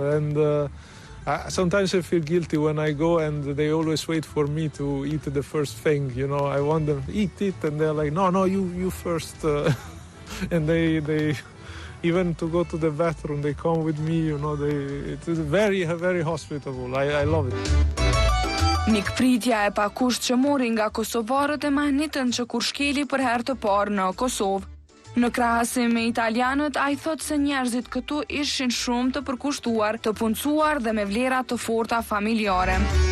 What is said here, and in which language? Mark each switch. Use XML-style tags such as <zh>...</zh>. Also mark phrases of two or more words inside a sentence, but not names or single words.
<en>And sometimes I feel guilty when I go and they always wait for me to eat the first thing. I want them to eat it, and they're like, no, you first. And they even to go to the bathroom, they come with me. It is very, very hospitable. I love it.</en> <sq>Mikpritja e pakusht që mori nga kosovarët e mahnitën që kur shkeli për herë të parë në Kosovë. Në krahasim me italianët, ai thot se njerëzit këtu ishin shumë të përkushtuar, të punësuar dhe me vlera të forta familjare.</sq>